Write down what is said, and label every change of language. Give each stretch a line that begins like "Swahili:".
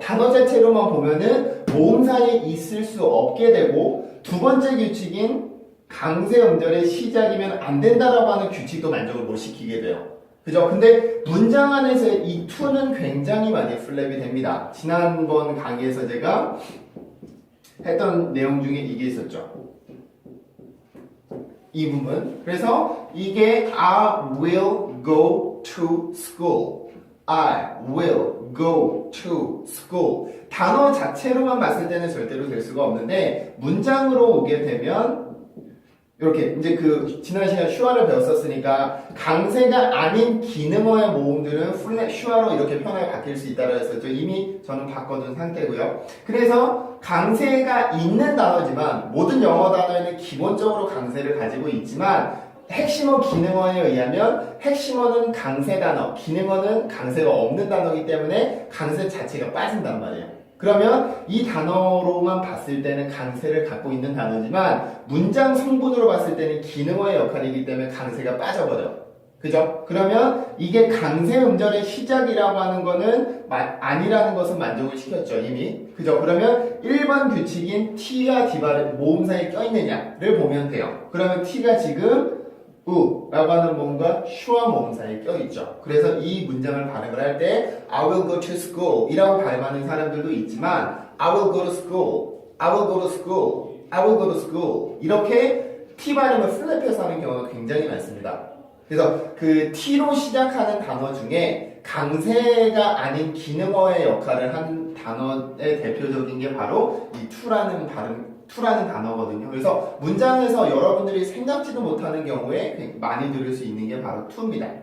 Korean: 단어 자체로만 보면은 모음 사이에 있을 수 없게 되고 두 번째 규칙인 강세 음절의 시작이면 안 된다라고 하는 규칙도 만족을 못 시키게 돼요. 그죠? 근데 문장 안에서 이 to는 굉장히 많이 플랩이 됩니다. 지난번 강의에서 제가 했던 내용 중에 이게 있었죠. 이 부분. 그래서 이게
English: I will go to school. I will go to school.
Korean: 단어 자체로만 봤을 때는 절대로 될 수가 없는데 문장으로 오게 되면 이렇게 이제 그 지난 시간 슈아를 배웠었으니까 강세가 아닌 기능어의 모음들은 플랫 슈아로 이렇게 편하게 바뀔 수 있다고 했었죠. 이미 저는 바꿔둔 상태고요. 그래서 강세가 있는 단어지만 모든 영어 단어에는 기본적으로 강세를 가지고 있지만 핵심어 기능어에 의하면 핵심어는 강세 단어, 기능어는 강세가 없는 단어이기 때문에 강세 자체가 빠진단 말이에요. 그러면 이 단어로만 봤을 때는 강세를 갖고 있는 단어지만 문장 성분으로 봤을 때는 기능어의 역할이기 때문에 강세가 빠져버려. 그죠? 그러면 이게 강세 음절의 시작이라고 하는 거는 아니라는 것은 만족을 시켰죠, 이미. 그죠? 그러면 1번 규칙인 t와 d가 모음 사이에 껴있느냐를 보면 돼요. 그러면 t가 지금 라고 하는 모음과 슈와 모음 사이에 껴있죠. 그래서 이 문장을 발음을 할 때
English: I will go to school
Korean: 이라고 발음하는 사람들도 있지만 I will go to school, I will go to school, I will go to school 이렇게 T 발음을 플랩해서 하는 경우가 굉장히 많습니다. 그래서 그 T로 시작하는 단어 중에 강세가 아닌 기능어의 역할을 한 단어의 대표적인 게 바로 이 to라는 단어거든요. 그래서 문장에서 여러분들이 생각지도 못하는 경우에 많이 들을 수 있는 게 바로 to입니다.